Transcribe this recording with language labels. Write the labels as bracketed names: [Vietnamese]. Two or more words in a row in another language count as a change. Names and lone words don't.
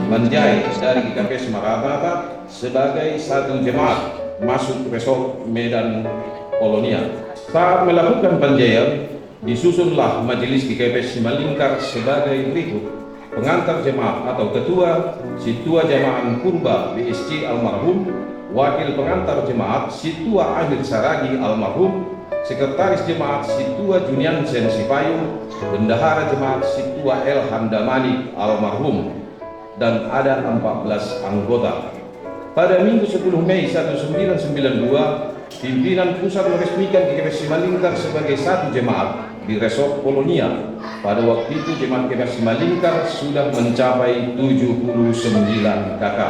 [Indonesian] menjahit dari GKP Maranatha sebagai satu jemaat masuk Resort Medan Polonia. Saat melakukan penjahitan, disusunlah majelis GKP Simalingkar sebagai berikut: pengantar jemaat atau ketua Situa Jamahan Purba BSC almarhum, wakil pengantar jemaat Situa Amir Saragi almarhum, sekretaris jemaat Situa Juniansen Sipayung, bendahara jemaat Situa El Handamani almarhum, dan ada 14 anggota. Pada Minggu 10 Mei 1992, pimpinan pusat meresmikan GKP Simalingkar sebagai satu jemaat di Resort Polonia. Pada waktu itu jemaat GKP Simalingkar sudah mencapai 79 kakak.